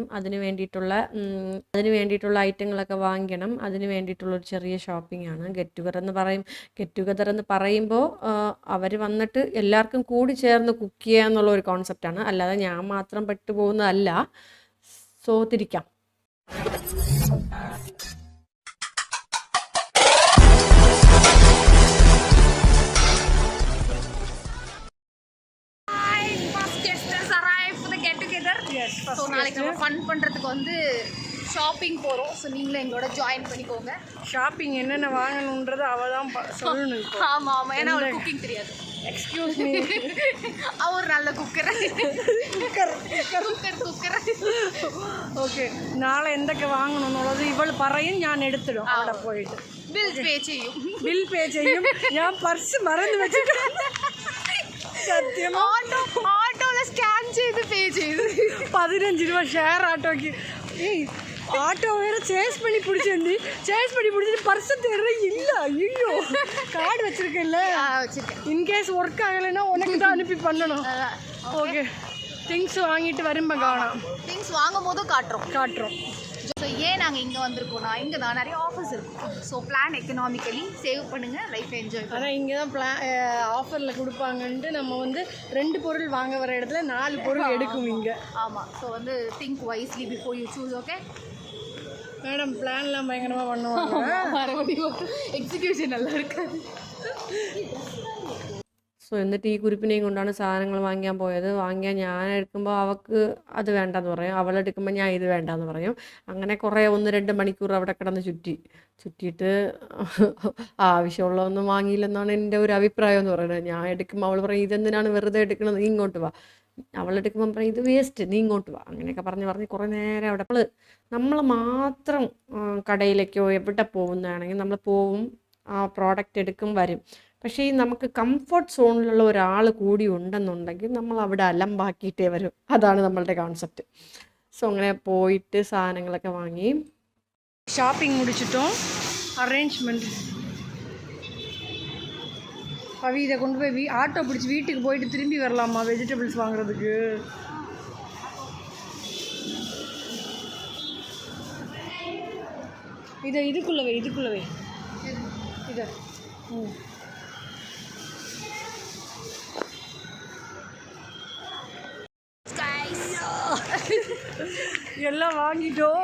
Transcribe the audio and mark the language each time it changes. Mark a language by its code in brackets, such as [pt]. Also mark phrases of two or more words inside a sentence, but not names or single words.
[ml] അതിന് വേണ്ടിയിട്ടുള്ള ഐറ്റങ്ങളൊക്കെ വാങ്ങിക്കണം. അതിന് വേണ്ടിയിട്ടുള്ളൊരു ചെറിയ ഷോപ്പിംഗ് ആണ്. [en] get together [ml] എന്ന് പറയുമ്പോൾ അവർ വന്നിട്ട് എല്ലാവർക്കും കൂടി ചേർന്ന് കുക്ക് ചെയ്യുക എന്നുള്ള ഒരു കോൺസെപ്റ്റാണ്. അല്ലാതെ ഞാൻ മാത്രം പെട്ടുപോകുന്നതല്ല. സോ തിരിക്കാം. [ta] ஸோ நாளைக்கு நம்ம ஃபன் பண்ணுறதுக்கு வந்து ஷாப்பிங் போகிறோம். ஸோ நீங்களும் எங்களோட ஜாயின் பண்ணிக்கோங்க. ஷாப்பிங் என்னென்ன வாங்கணுன்றது அவள் தான் சொல்லணும். ஆமாம் ஆமாம், ஏன்னா அவளுக்கு குக்கிங் தெரியாது. [en] excuse me. [ta] அவர் நல்ல കുക്കർ. [ml] ഓക്കെ, നാളെ എന്തൊക്കെ വാങ്ങണം എന്നുള്ളത് ഇവൾ പറയും, ഞാൻ എടുത്തിടും. അവിടെ പോയിട്ട് [en] bill pay [ml] ചെയ്യും. ഞാൻ പർസ് മറന്നു വെച്ചിട്ട് സത്യം ഓട്ടോയിൽ സ്കാൻ ചെയ്ത് പേ ചെയ്ത് 15 രൂപ [en] share autoക്ക്. [ta] ഏയ് ஆட்டோ வேற சேஸ் பண்ணி பிடிச்சிட்டு பர்ஸை தேடுற இல்லை. ஐயோ, கார்டு வச்சிருக்கேன்ல, [en] in case work [ta] ஆகலைன்னா உனக்கு தான் அனுப்பி பண்ணணும். ஓகே, திங்ஸ் வாங்கிட்டு வரும்ப காணோம். திங்ஸ் வாங்கும் போதும் காட்டுறோம். ஸோ ஏன் நாங்கள் இங்கே வந்திருக்கோம்னா, இங்கே தான் நிறைய ஆஃபர்ஸ் இருக்கும். [en] so plan economically save [ta] பண்ணுங்கள், [en] life enjoy [ta] பண்ணுங்கள். ஆனால் இங்கே தான் ஆஃபரில் கொடுப்பாங்கன்ட்டு நம்ம வந்து 2 பொருள் வாங்க வர இடத்துல 4 பொருள் எடுக்கும் இங்கே. ஆமாம். ஸோ வந்து [en] think wisely before you choose. okay [ta] மேடம், பிளான்லாம் பயங்கரமாக பண்ணுவாங்க. மறுபடியும் எக்ஸிக்யூஷன் நல்லா இருக்காது. [ml] സോ എന്നിട്ട് ഈ കുരിപ്പിനെയും കൊണ്ടാണ് സാധനങ്ങൾ വാങ്ങിയാൽ ഞാൻ എടുക്കുമ്പോൾ അവൾക്ക് അത് വേണ്ടെന്ന് പറയും, അവളെടുക്കുമ്പോൾ ഞാൻ ഇത് വേണ്ടെന്ന് പറയും. അങ്ങനെ കുറേ 1-2 മണിക്കൂർ അവിടെ കിടന്ന് ചുറ്റിയിട്ട് ആവശ്യമുള്ളതൊന്നും വാങ്ങിയില്ലെന്നാണ് എൻ്റെ ഒരു അഭിപ്രായം എന്ന് പറയുന്നത്. ഞാൻ എടുക്കുമ്പോൾ അവൾ പറയും, ഇതെന്തിനാണ് വെറുതെ എടുക്കണത്, നീ ഇങ്ങോട്ട് വാ. അവളെടുക്കുമ്പം പറയും, ഇത് വേസ്റ്റ്, നീ ഇങ്ങോട്ട് വാ. അങ്ങനെയൊക്കെ പറഞ്ഞ് കുറേ നേരം അവിടെ നമ്മൾ മാത്രം കടയിലേക്കോ എവിടെ പോകുന്നതാണെങ്കിൽ നമ്മൾ പോവും, ആ പ്രോഡക്റ്റ് എടുക്കും, വരും. പക്ഷേ ഈ നമുക്ക് [en] comfort zoneിലുള്ള [ml] ഒരാൾ കൂടി ഉണ്ടെന്നുണ്ടെങ്കിൽ നമ്മൾ അവിടെ അലമ്പാക്കിയിട്ടേ വരും. അതാണ് നമ്മളുടെ കോൺസെപ്റ്റ്. സോ അങ്ങനെ പോയിട്ട് സാധനങ്ങളൊക്കെ വാങ്ങി [ta] ஷாப்பிங் முடிச்சிட்டோம். அரேஞ்ச்மெண்ட் பவி இதை கொண்டு போய் ஆட்டோ பிடிச்சி வீட்டுக்கு போயிட்டு திரும்பி வரலாமா வெஜிடபிள்ஸ் வாங்குறதுக்கு? இதுக்குள்ளவே இதை எல்லாம் வாங்கிட்டோம்.